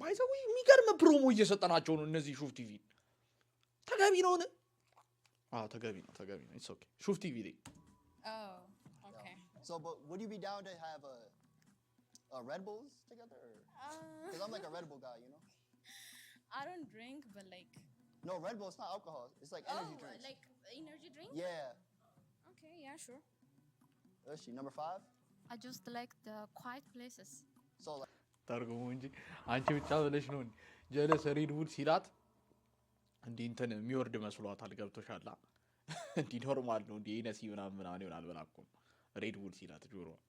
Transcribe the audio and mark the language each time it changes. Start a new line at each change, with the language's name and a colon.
Amharic: ባይዘው የሚገርም ፕሮሞ እየሰጠናቸው ነው እነዚህ ሹፍ ቲቪ ተገቢ ነው ተገቢ ነው
English: it's okay
Amharic: ሹፍ ቲቪ ላይ
English: Oh, okay. So, but would you be down to have a Red Bulls together? Because I'm like a Red Bull guy, you know. I don't drink, but like. No, Red Bull. It's not alcohol. It's like energy drinks. Like energy drink? Yeah. Okay, yeah, sure. Is she number 5? I just like the quiet places. So like,
Amharic: ታርጉሙ እንጂ አንቺ ብቻ ብለሽ ነው ጀለስ ሬድ ቡል ሲላት እንዲህ እንትን የሚወርድ መስሏታል ገብቶሻል እንዲህ ኖርማል ነው እንዲህ ነሲ ምናምን ይሆናል በላኩም ሬድ ቡል ሲላት ጆሮ